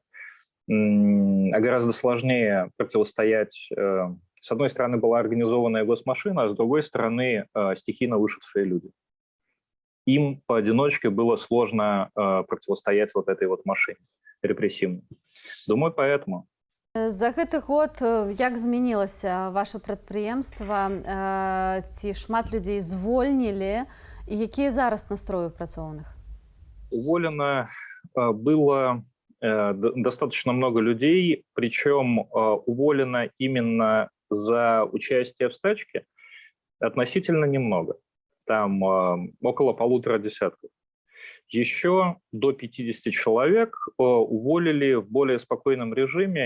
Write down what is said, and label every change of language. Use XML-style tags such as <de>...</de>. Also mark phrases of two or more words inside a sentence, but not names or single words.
<ru>А гораздо сложнее противостоять. С одной стороны, была организованная госмашина, а с другой стороны, стихийно вышедшие люди. Им поодиночке было сложно противостоять вот этой вот машине репрессивной. Думаю, поэтому.</ru> <be>За гэты год як змянілася ваше прадпрыемства? Ці шмат людзей звольнілі? І якія зараз настроі працоўных?</be> <ru>Уволено было достаточно много людей, причем уволено именно за участие в стачке относительно немного. Там около 1,5 десятков. Еще до 50 человек уволили в более спокойном режиме.</ru>